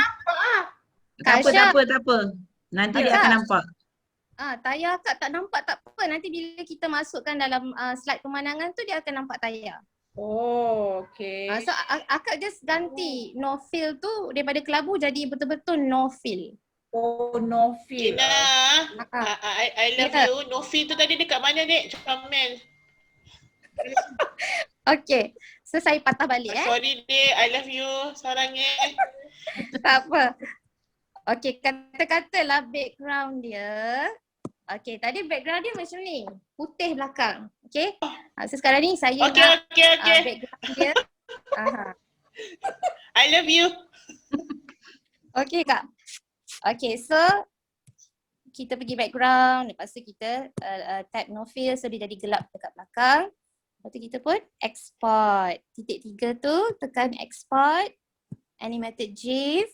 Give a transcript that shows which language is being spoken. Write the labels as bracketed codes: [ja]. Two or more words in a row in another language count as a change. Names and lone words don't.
[ms] Kak Tak apa. Nanti dia Kak. akan nampak. Tayar akak tak nampak tak apa. Nanti bila kita masukkan dalam slide pemandangan tu dia akan nampak tayar. Oh, okay. So akak just ganti [en] no fill [ms] tu daripada kelabu jadi betul-betul [en] no fill. Oh, no fill. [ms] Kina, [en] I love you. No feel [ms] tu tadi dekat mana, Dek? Comel. Okay, so saya patah balik [en] Sorry, Dek. I love you. [ms] Sarangnya. Tak apa. Okay, kata-katalah background dia. Okay, tadi background dia macam ni. Putih belakang. Okay. So sekarang ni saya Okay. background dia. [en] I love you. [ms] Okay Kak. Okay, so kita pergi background. Lepas tu kita tap [en] no fill. [ms] So dia jadi gelap dekat belakang. Lepas tu kita pun export. Titik 3 tu tekan export. [en] Animated GIF.